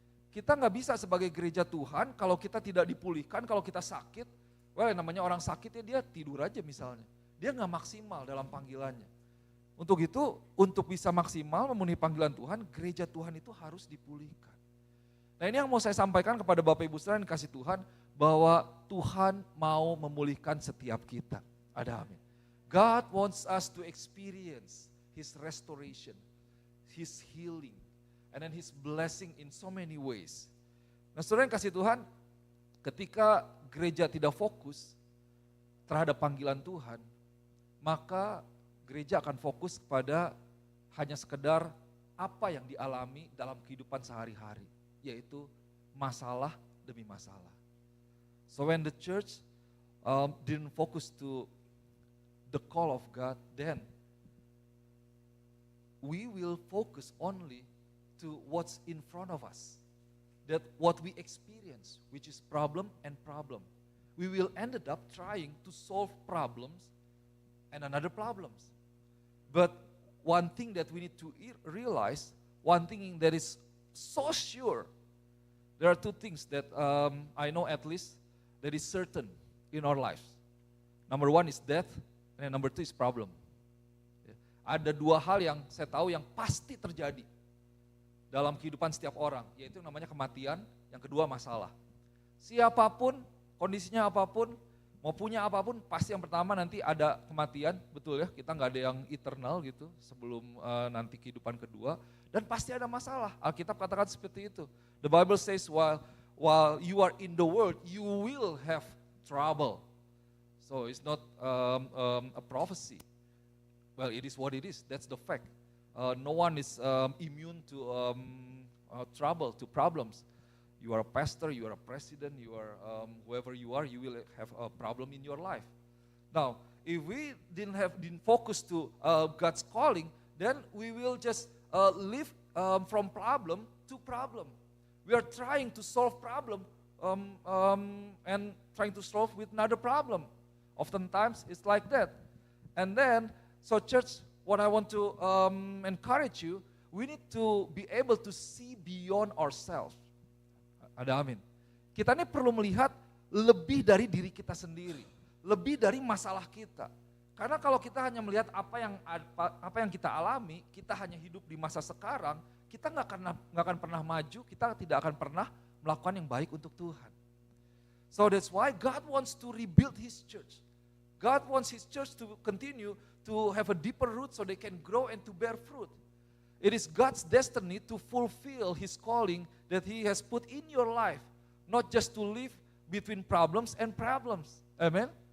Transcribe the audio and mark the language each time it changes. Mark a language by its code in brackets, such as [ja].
[id] Kita nggak bisa sebagai gereja Tuhan kalau kita tidak dipulihkan, kalau kita sakit, namanya orang sakit ya dia tidur aja misalnya. Dia nggak maksimal dalam panggilannya. Untuk itu, untuk bisa maksimal memenuhi panggilan Tuhan, gereja Tuhan itu harus dipulihkan. Nah ini yang mau saya sampaikan kepada Bapak Ibu saudara yang kasih Tuhan, bahwa Tuhan mau memulihkan setiap kita. Ada amin. [en] God wants us to experience His restoration, His healing, and then His blessing in so many ways. [id] Nah saudara yang kasih Tuhan, ketika gereja tidak fokus terhadap panggilan Tuhan, maka gereja akan fokus kepada hanya sekedar apa yang dialami dalam kehidupan sehari-hari, yaitu masalah demi masalah. [en] So when the church didn't focus to the call of God, then we will focus only to what's in front of us. That what we experience, which is problem and problem. We will ended up trying to solve problems and another problems. But one thing that we need to realize, one thing that is so sure, there are two things that I know at least that is certain in our lives. Number one is death, and number two is problem. [id] Ada dua hal yang saya tahu yang pasti terjadi dalam kehidupan setiap orang, yaitu yang namanya kematian, yang kedua masalah. Siapapun, kondisinya apapun, mau punya apapun, pasti yang pertama nanti ada kematian, betul ya, kita nggak ada yang eternal gitu sebelum nanti kehidupan kedua, dan pasti ada masalah. Alkitab katakan seperti itu. [en] The Bible says while you are in the world, you will have trouble. So it's not a prophecy. Well, it is what it is. That's the fact. No one is immune to trouble, to problems. You are a pastor, you are a president, you are whoever you are, you will have a problem in your life. Now, if we didn't focus to God's calling, then we will just live from problem to problem. We are trying to solve problem and trying to solve with another problem. Oftentimes it's like that. And then, so church, what I want to encourage you, we need to be able to see beyond ourselves. [id] Ada amin. Kita ini perlu melihat lebih dari diri kita sendiri, lebih dari masalah kita. Karena kalau kita hanya melihat apa yang kita alami, kita hanya hidup di masa sekarang, kita nggak akan pernah maju, kita tidak akan pernah melakukan yang baik untuk Tuhan. [en] So that's why God wants to rebuild His church. God wants His church to continue to have a deeper root so they can grow and to bear fruit. It is God's destiny to fulfill His calling that He has put in your life, not just to live between problems and problems. Amen.